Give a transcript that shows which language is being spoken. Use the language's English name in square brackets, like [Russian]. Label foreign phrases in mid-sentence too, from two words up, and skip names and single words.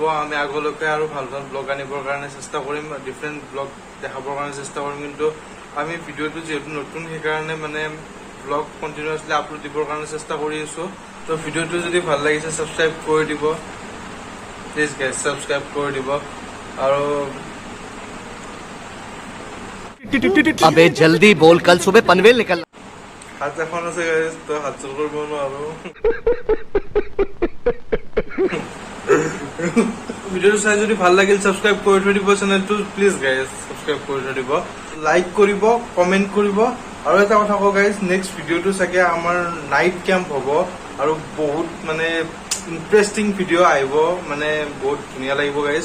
[Assamese] আমি আগলৈকে আৰু ভাল ভাল ব্লগ আনিবৰ কাৰণে চেষ্টা কৰিম, [English] different blog [Assamese] দেখাবৰ কাৰণে চেষ্টা কৰিম। কিন্তু আমি ভিডিঅ'টো যিহেতু নতুন সেইকাৰণে মানে [English] blog continuously upload [Assamese] দিবৰ কাৰণে চেষ্টা কৰি আছোঁ। তো ভিডিঅ'টো যদি ভাল লাগিছে ছাবস্ক্ৰাইব কৰি দিব [English] please guys, [Assamese] ছাবস্ক্ৰাইব কৰি দিব। আৰু [Hindi] अबे जल्दी बोल, कल सुबह पनवेल निकलना। [Assamese] হাত এখন আছে গাইজ, তো হাত চুল কৰিব নোৱাৰো। ভিডিঅ'টো চাই যদি ভাল লাগিল ছাবস্ক্ৰাইব কৰি থৈ দিব চেনেলটো [English] please guys, [Assamese] ছাবস্ক্ৰাইব কৰি থৈ দিব, লাইক কৰিব, কমেণ্ট কৰিব। আৰু এটা কথা কওঁ গাইজ, নেক্সট ভিডিঅ'টো চাগে আমাৰ [English] night camp [Assamese] হ'ব আৰু বহুত মানে [English] interesting video' [Assamese] আহিব, মানে বহুত ধুনীয়া লাগিব গাইজ।